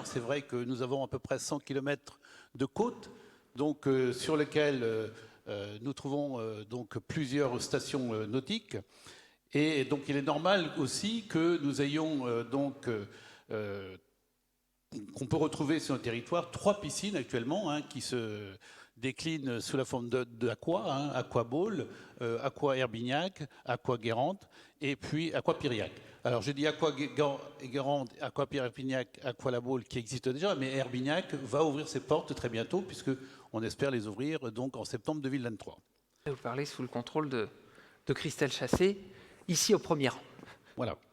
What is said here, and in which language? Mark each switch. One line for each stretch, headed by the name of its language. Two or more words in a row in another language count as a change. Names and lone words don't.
French: C'est vrai que nous avons à peu près 100 km de côte, donc sur lesquelles nous trouvons donc plusieurs stations nautiques. Et donc il est normal aussi que nous ayons qu'on peut retrouver sur le territoire 3 piscines actuellement qui se décline sous la forme d'Aqua, Aqua Ball, Aqua Herbignac, Aqua Guérande et puis Aqua Piriac. Alors je dis Aqua Guérande, Aqua Herbignac, Aqua La Ball qui existent déjà, mais Herbignac va ouvrir ses portes très bientôt puisque on espère les ouvrir donc en septembre 2023. Vous parlez sous le contrôle de Christelle Chassé, ici au premier rang. Voilà.